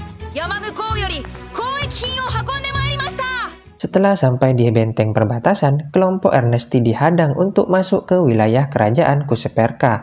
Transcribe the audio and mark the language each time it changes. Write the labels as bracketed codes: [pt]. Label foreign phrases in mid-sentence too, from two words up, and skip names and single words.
[ja] 山向こうより交易品を運んでまいりました。 [id] Setelah sampai di benteng perbatasan, kelompok Ernesti dihadang untuk masuk ke wilayah kerajaan Kuseperka.